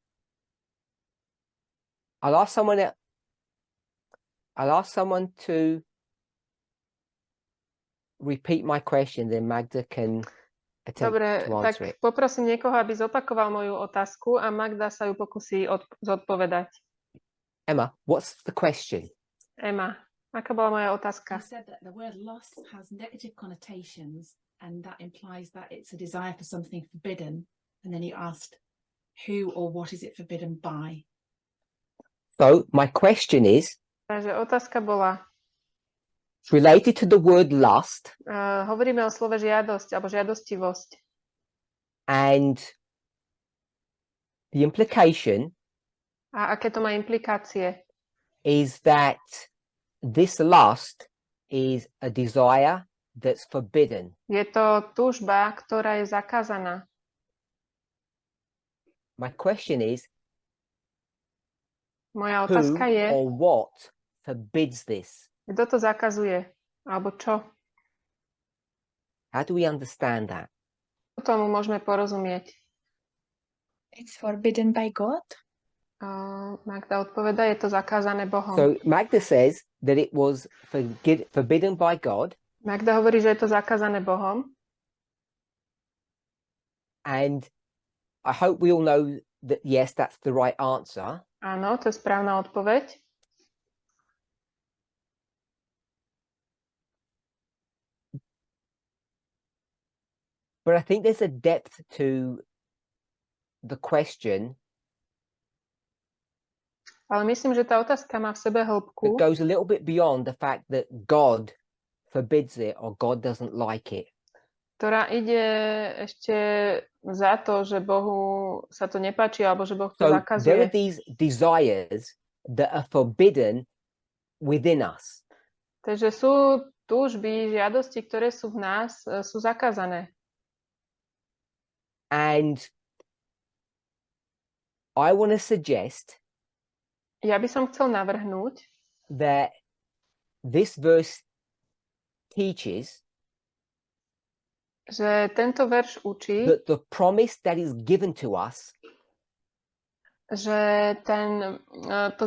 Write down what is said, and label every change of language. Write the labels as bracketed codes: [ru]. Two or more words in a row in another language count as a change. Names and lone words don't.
[en] someone to repeat my question, then Magda can attempt [sk] Dobre, to tak [en] answer it. [sk] poprosím niekoho, aby zopakoval moju otázku a Magda sa ju pokusí zodpovedať. [en] Emma, what's the question? [sk] Emma, aká bola moja [en] You [sk] otázka? [en] said that the word lust has negative connotations, and that implies that it's a desire for something forbidden. And then you asked, who or what is it forbidden by? So my question is [sk] Takže otázka bola, [en] related to the word lust [sk] hovoríme o slove žiadosť alebo žiadostivosť. [en] and the implication [sk] A aké to má implikácie? [en] is that this lust is a desire that's forbidden. [sk] Je to túžba, ktorá je zakázaná. [en] My question is, [sk] Moja [en] who [sk] otázka je, [en] or what forbids this? [sk] kto to zakazuje? Alebo čo? [en] How do we understand that? [sk] Tomu môžeme porozumieť. [en] It's forbidden by God. [sk] Magda odpoveda, je to zakázané Bohom. [en] So Magda says that it was forbidden by God, [sk] Magda hovorí, že je to zakázané Bohom. [en] and I hope we all know that yes, that's the right answer. [sk] Áno, to je správna odpoveď. [en] But I think there's a depth to the question [sk] Ale myslím, že tá otázka má v sebe [en] that [sk] hĺbku, [en] goes a little bit beyond the fact that God forbids it or God doesn't like it. [sk] ktorá ide ešte za to, že Bohu sa to nepáči, alebo že Boh to [en] So there are [sk] zakazuje. [en] these desires that are forbidden within us. [sk] Takže sú túžby, žiadosti, ktoré sú v nás, sú zakázané. [en] And I want to suggest [sk] Ja by som chcel navrhnúť, [en] that this verse teaches [sk] že tento verš učí, [en] that the promise that is given to us [sk] že to